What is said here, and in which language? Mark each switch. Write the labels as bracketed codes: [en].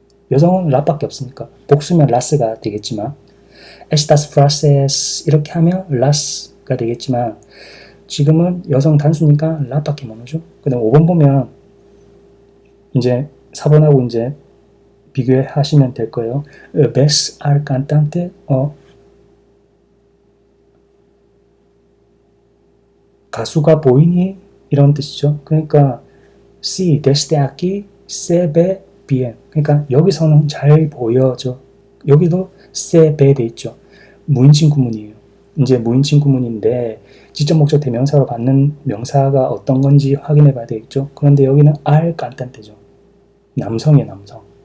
[ko] 여성은 라밖에 없으니까 복수면 라스가 되겠지만 [es] estas frases [ko] 이렇게 하면 las가 되겠지만 지금은 여성 단수니까 라밖에 못 오죠. 그 다음 5번 보면 이제 4번하고 이제 비교하시면 될 거예요. [es] ves al cantante [ko] 가수가 보이니? 이런 뜻이죠. 그러니까 [es] si desde aquí se ve bien. [ko] 그러니까 여기서는 잘 보여져. 여기도 [es] se ve [ko] 돼 있죠. 무인칭 구문이에요. 이제 무인칭 구문인데 직접 목적 대명사로 받는 명사가 어떤 건지 확인해 봐야 되겠죠. 그런데 여기는 [es] al cantante [ko] 죠. 남성이에요, 남성.